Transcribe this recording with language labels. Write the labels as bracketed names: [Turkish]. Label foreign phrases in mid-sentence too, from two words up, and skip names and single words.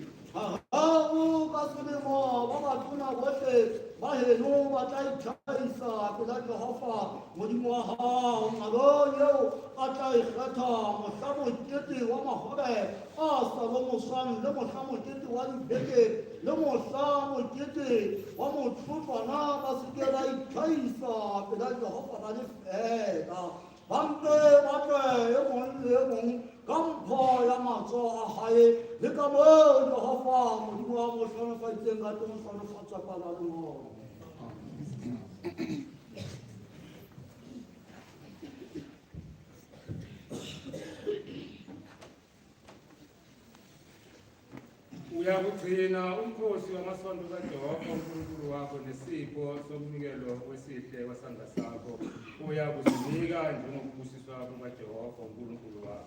[Southern Sotho] Hararo ka selemo ba batona bohle ba heno ba tla itlhahisa pela Jehova modimo wa hao nalong eo a tla e kgetha mohla mokete wa mahobe a sa lomoswang le mohla mokete wa dibeke le mohla mokete wa motlotlwana ba seke ba itlhahisa pela Jehova ba le fela. Ba mpe ba tle e mong le e mong ka mpho ya matsoho a hae le ka moo Jehova modimo wa mo hlonolofaditseng ka teng o hlonolofatsa pala le ngolo. [Zulu] Uyakugcina umkhosi wamasonto kaJehova uNkulunkulu wakho nesipho somnikelo wesihle wasandla sakho uyakuzinika njengokubusiswa kukaJehova uNkulunkulu wakho.